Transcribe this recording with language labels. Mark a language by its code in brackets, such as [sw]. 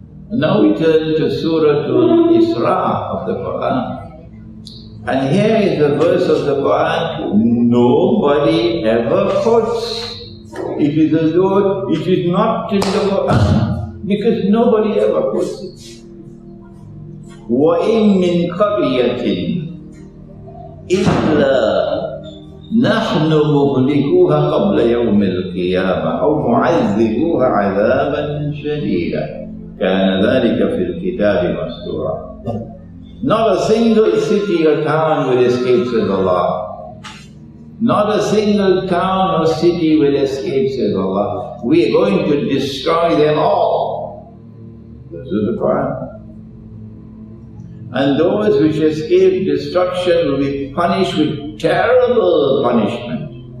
[en] And now we turn to Surah Al-Isra of the Quran. And here is the verse of the Quran nobody ever quotes. It is as though it is not in the Quran, because nobody ever quotes it. [ar] وَإِن مِّن قَرْيَةٍ إِلَّا نحن مهلكوها قبل يوم القيامة أو معذبوها عذابا شديدا كان ذلك في الكتاب مسطورا. [en] Not a single city or town will escape, says Allah. Not a single town or city will escape, says Allah. We are going to destroy them all. This is the Quran. And those which escape destruction will be punished with terrible punishment.